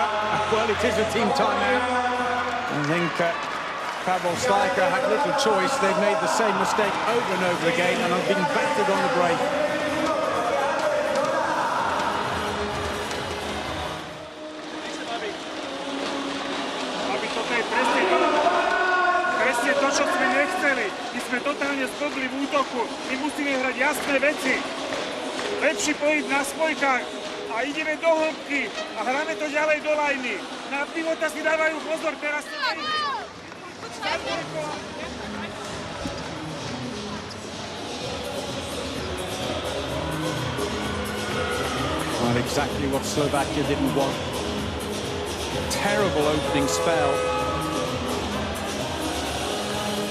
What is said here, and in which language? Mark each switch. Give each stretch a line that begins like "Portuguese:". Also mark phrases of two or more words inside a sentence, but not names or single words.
English: Well, it is a team timeout. I think Pavel Steicher had little choice. They've made the same mistake over and over again and have been battered on the break.
Slovak: To, čo sme nechceli. My sme totálne zblbli v útoku. My musíme hrať jasné veci. Lepší pohyb na spojkách a ideme do hĺbky a hráme to ďalej do lajny. Na pivota si dávajú pozor, teraz to nejde.
English: Well, exactly what Slovakia didn't want. Terrible opening spell.